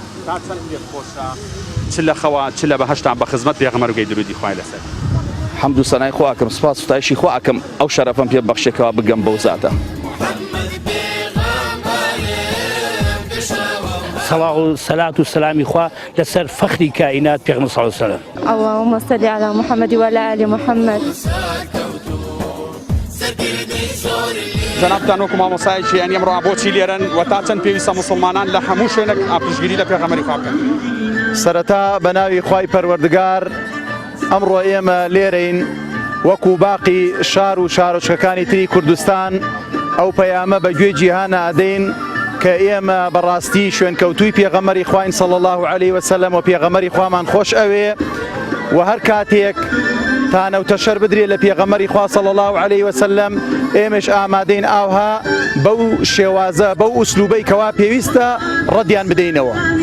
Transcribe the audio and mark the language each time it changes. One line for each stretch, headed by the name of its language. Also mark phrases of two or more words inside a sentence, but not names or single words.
Central Kurdish: چ لە خەوا چ لە بەهەشتان بە خزمەت پێغەمبەر و گەی درودی خوای لەسەر حەمد و سەنای خوا ئەکەم سوپاس و ستایشی خوا ئەکەم ئەو شەرەفەم پێ بەخشێکەوە بگەم بەو زاتە صلاة و سلامی خوا لەسەر فەخری کائینات پێغەمبەر
Arabic: صلی الله علیه وسلم اللهم صل على محمد وعلى آل محمد
Central Kurdish: جەنابتان وەکو مامۆسایەکی یانی ئەمڕۆ بۆچی لێرەن و تا چەند پێویستە مسلمانان لە هەموو شوێنێک پشتگیری لە پێغەمبەری خوا بکەن سەرەتا بە ناوی خوای پەروەردگار ئەمڕۆ ئێمە لێرەین وەکو باقی شار و شارۆچکەکانی تری کوردستان ئەو پەیامە بە گوێ جیهانە ئەدەین کە ئێمە بەڕاستی شوێنکەوتووی پێغەمبەری خواین
Arabic: صلی الله عليه وسلم
Central Kurdish: و پێغەمبەری خوامان خۆش ئەوێ و هەر کاتێک تا نەوتە شەر بدرێت لە پێغەمبەری خوا
Arabic: صلی الله عليه وسلم
Central Kurdish: ئێمەش ئامادەین ئاوها بەو شێوازە بەو ئوسلوبەی کەوا پێویستە ڕەدیان بدەینەوە